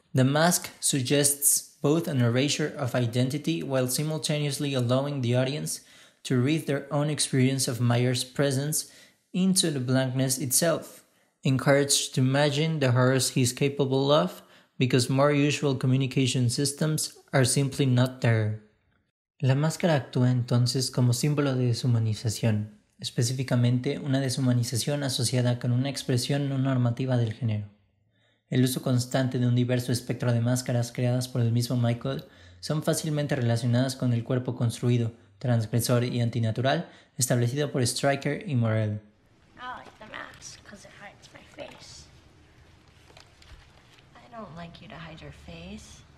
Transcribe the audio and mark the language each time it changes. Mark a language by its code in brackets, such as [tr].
[en] The mask suggests both an erasure of identity while simultaneously allowing the audience to read their own experience of Myers' presence into the blankness itself, encouraged to imagine the horrors he is capable of because more usual communication systems are simply not there. [es] La máscara actúa entonces como símbolo de deshumanización, específicamente una deshumanización asociada con una expresión no normativa del género. El uso constante de un diverso espectro de máscaras creadas por el mismo Michael son fácilmente relacionadas con el cuerpo construido, transgresor y antinatural establecido por Stryker y Morrell. [en] I like the mask because it hides my face. I don't like you to hide your face.